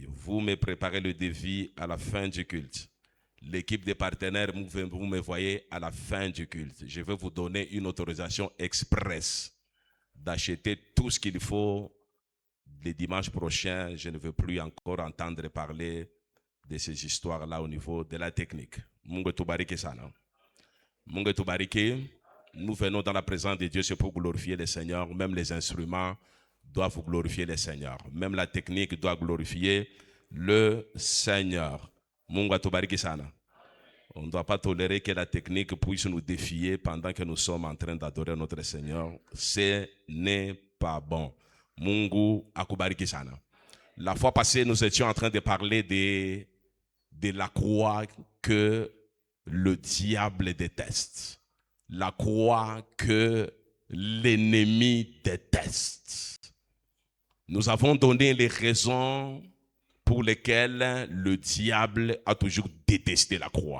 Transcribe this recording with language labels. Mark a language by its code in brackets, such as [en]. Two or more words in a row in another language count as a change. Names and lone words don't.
[fr] Vous me préparez le devis à la fin du culte. L'équipe des partenaires, vous me voyez à la fin du culte. Je vais vous donner une autorisation express d'acheter tout ce qu'il faut le dimanche prochain. Je ne veux plus encore entendre parler de ces histoires-là au niveau de la technique. [sw] Mungu tubariki sana. Mungu tubariki. [fr] Nous venons dans la présence de Dieu, c'est pour glorifier le Seigneur. Même les instruments doivent glorifier le Seigneur. Même la technique doit glorifier le Seigneur. [sw] Mungu tubariki sana. [fr] On ne doit pas tolérer que la technique puisse nous défier pendant que nous sommes en train d'adorer notre Seigneur. Ce n'est pas bon. [sw] Mungu akubariki sana. [fr] La fois passée, nous étions en train de parler de la croix que le diable déteste. La croix que l'ennemi déteste. Nous avons donné les raisons pour lesquelles le diable a toujours détesté la croix.